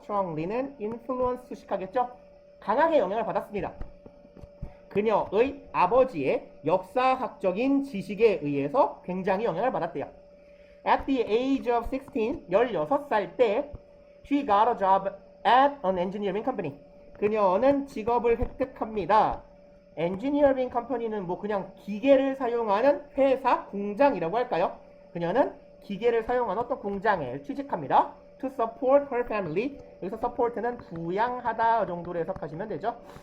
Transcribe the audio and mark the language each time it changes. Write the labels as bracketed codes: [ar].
[ko] strongly는 influence 수식하겠죠. 강하게 영향을 받았습니다. 그녀의 아버지의 역사학적인 지식에 의해서 굉장히 영향을 받았대요. [en] At the age of 16, [ko] 16살 때 [en] she got a job at an engineering company. [ko] 그녀는 직업을 획득합니다. engineering company는 뭐 그냥 기계를 사용하는 회사, 공장이라고 할까요? 그녀는 기계를 사용하는 어떤 공장에 취직합니다. [en] To support her family. [ko] 여기서 support는 부양하다 정도로 해석하시면 되죠.